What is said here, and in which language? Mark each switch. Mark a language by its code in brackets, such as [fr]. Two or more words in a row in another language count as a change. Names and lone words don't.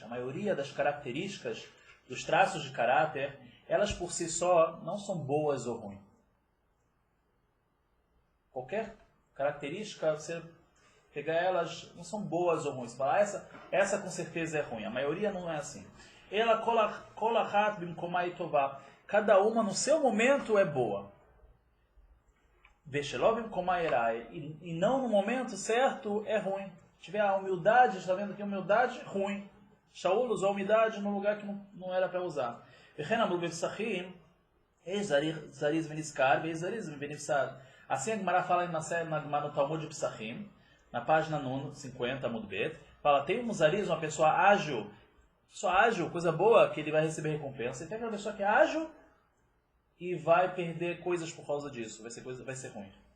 [pt] A maioria das características, dos traços de caráter, elas por si só não são boas ou ruins. Qualquer característica, você pegar elas, não são boas ou ruins. Você fala, essa com certeza é ruim. A maioria não é assim. Ela [he] כל אחת במקומה טובה. [pt] Cada uma no seu momento é boa. E não no momento certo é ruim. tiver a humildade, está vendo que humildade ruim. Shaul usou a humildade num lugar que não era para usar. Assim a Gemara fala no Talmud de Psachim, na página 50, [he] עמוד בית, [pt] fala, tem um zariz, uma pessoa ágil, coisa boa, que ele vai receber recompensa, e tem aquela pessoa que é ágil e vai perder coisas por causa disso, vai ser ruim.